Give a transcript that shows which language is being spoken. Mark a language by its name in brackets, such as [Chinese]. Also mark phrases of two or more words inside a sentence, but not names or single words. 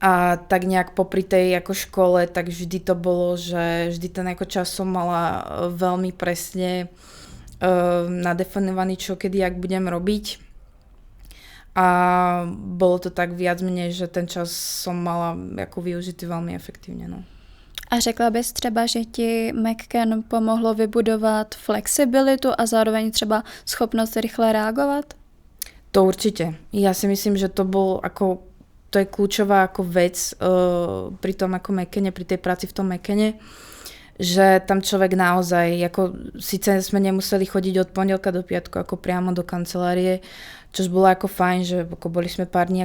[Slovak] A tak nejak popri tej ako škole, tak vždy to bolo, že vždy ten ako čas som mala veľmi presne nadefinovaný, čo kedy, jak budem robiť. A bolo to tak viac menej, že ten čas som mala ako využitý veľmi efektívne. No. [Czech] A řekla bys třeba, že ti McKen pomohlo vybudovat flexibilitu a zároveň třeba schopnost rychle reagovat? [Slovak] To určite. Ja si myslím, že to bol ako, to je kľúčová ako vec pri tom ako McKene, pri tej práci v tom McKene, že tam človek naozaj, ako síce sme nemuseli chodiť od pondelka do piatku ako priamo do kancelárie, čož bolo ako fajn, že ako boli sme pár dní